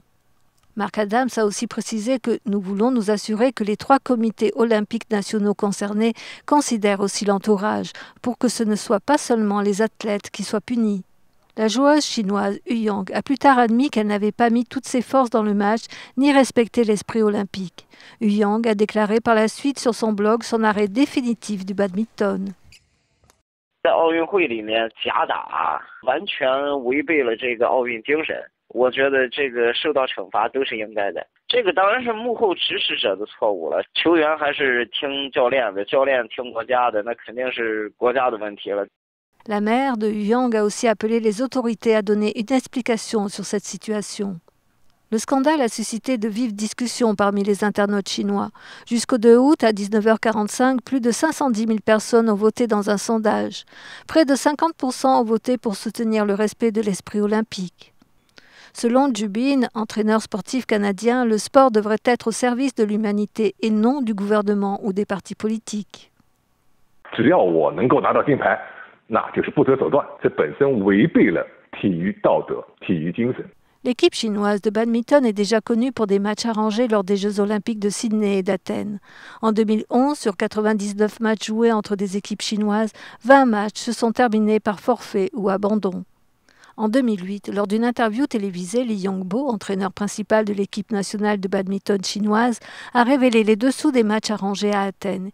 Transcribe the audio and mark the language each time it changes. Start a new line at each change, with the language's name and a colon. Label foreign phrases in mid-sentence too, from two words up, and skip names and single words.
French: Mark Adams a aussi précisé que nous voulons nous assurer que les 3 comités olympiques nationaux concernés considèrent aussi l'entourage, pour que ce ne soit pas seulement les athlètes qui soient punis. La joueuse chinoise Yu Yang a plus tard admis qu'elle n'avait pas mis toutes ses forces dans le match ni respecté l'esprit olympique. Yu Yang a déclaré par la suite sur son blog son arrêt définitif du badminton.
Chinese: 在奥运会里面假打，完全违背了这个奥运精神。我觉得这个受到惩罚都是应该的。这个当然是幕后指使者的错误了，球员还是听教练的，教练听国家的，那肯定是国家的问题了。
French: La mère de Yu Yang a aussi appelé les autorités à donner une explication sur cette situation. Le scandale a suscité de vives discussions parmi les internautes chinois. Jusqu'au 2 août, à 19h45, plus de 510 000 personnes ont voté dans un sondage. Près de 50% ont voté pour soutenir le respect de l'esprit olympique. Selon Ju Bin, entraîneur sportif canadien, le sport devrait être au service de l'humanité et non du gouvernement ou des partis politiques.
Chinese: 只要我能够拿到金牌，那就是不择手段，这本身违背了体育道德、体育精神。
French: L'équipe chinoise de badminton est déjà connue pour des matchs arrangés lors des Jeux olympiques de Sydney et d'Athènes. En 2011, sur 99 matchs joués entre des équipes chinoises, 20 matchs se sont terminés par forfait ou abandon. En 2008, lors d'une interview télévisée, Li Yongbo, entraîneur principal de l'équipe nationale de badminton chinoise, a révélé les dessous des matchs arrangés à Athènes.